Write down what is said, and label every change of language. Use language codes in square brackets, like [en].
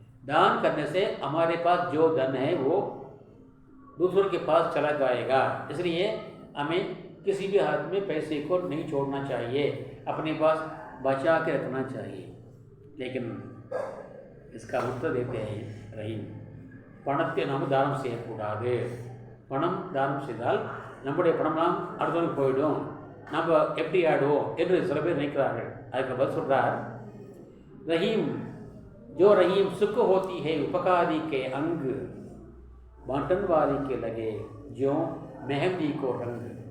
[hi] दान करने से हमारे पास जो धन है वो दूसरों के पास चला जाएगा, इसलिए हमें किसी भी हाथ में पैसे को नहीं छोड़ना चाहिए, अपने पास बचा के रखना चाहिए। लेकिन इसका उत्तर देते हैं रहीम, [ta] பணத்தை நாம் தானம் செய்யக்கூடாது. பணம் தானம் செய்தால் நம்முடைய பணம்லாம் அடுத்தவனுக்கு போயிடும், நம்ம எப்படி ஆடுவோம் என்று சில பேர் நினைக்கிறார்கள். அதுக்கு பதில் சொல்கிறார் [hi] रहीम, जो रहीम सुख होती है उपकारी के अंग, बांटन वाली के लगे जो मेहंदी को रंग।